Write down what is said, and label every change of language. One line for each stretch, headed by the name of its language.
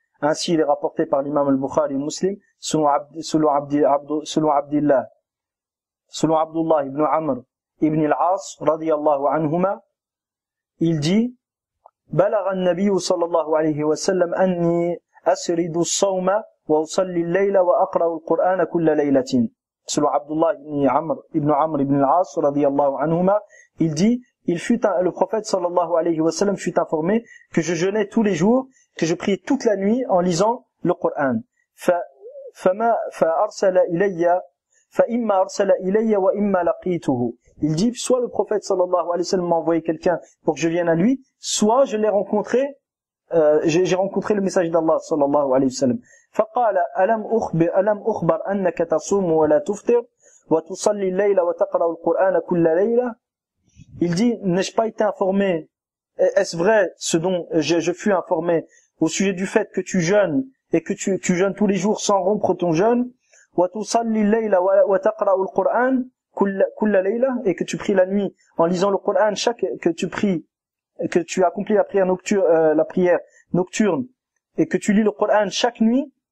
French: Ainsi, il est rapporté par l'imam al-Bukhari Muslim, selon Abdullah ibn Amr ibn al-As, radiyallahu anhuma, il dit,
Arabic: بلغ النبي صلى الله عليه وسلم أني أسرد الصوم وأصلي الليل وأقرأ القرآن كل ليلة.
French: Selon Abdullah ibn Amr ibn al-As radiyallahu anhuma, il dit, le prophète sallallahu alayhi wa sallam fut informé que je jeûnais tous les jours, que je priais toute la nuit en lisant le Coran.
Arabic: فأرسل إلي فإما أرسل إلي وإما لقيته.
French: Il dit, soit le prophète sallallahu alayhi wa sallam m'a envoyé quelqu'un pour que je vienne à lui, soit je l'ai rencontré, j'ai rencontré le message d'Allah sallallahu alayhi wa sallam.
Arabic: فقال ألم أخبر أنك تصوم ولا تفطر وتصلي الليل وتقرأ القرآن كل ليلة.
French: Il dit, n'ai-je pas été informé, est-ce vrai ce dont je fus informé au sujet du fait que tu jeûnes et que tu jeûnes tous les jours sans rompre ton jeûne,
Arabic: وتصلي الليل وتقرأ القرآن كل ليلة,
French: et que tu pries la nuit en lisant le Coran, que tu accomplis la prière nocturne et que tu lis le Coran chaque nuit,